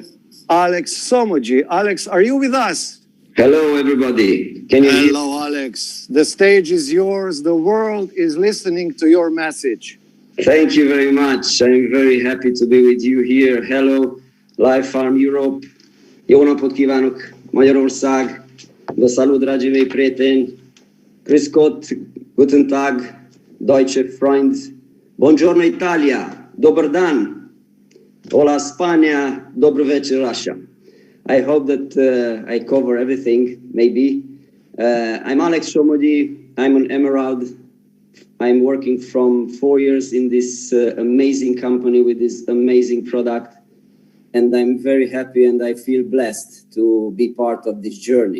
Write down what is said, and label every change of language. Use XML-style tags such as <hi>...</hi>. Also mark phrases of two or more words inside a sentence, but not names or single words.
<en>Alex Somogy. Alex, are you with us? Hello, everybody. Can you hear? Hello, Alex. The stage is yours. The world is listening to your message. Thank you very much. I'm very happy to be with you here. Hello, Live Farm Europe.</en> <hu>Jó napot kívánok, Magyarország.</hu> <ro>Vă salut, dragii mei prieteni.</ro> <de>Grüß Gott, guten Tag, deutsche Freund.</de> <it>Buongiorno, Italia.</it> <hr>Dobar dan.</hr> <es>Hola, Spania.</es> <hr>Dobro večer, Russia.</hr> <en>I hope that I cover everything, maybe. I'm Alex Somogy. I'm an Emerald. I'm working from 4 years in this amazing company with this amazing product. And I'm very happy and I feel blessed to be part of this journey.</en>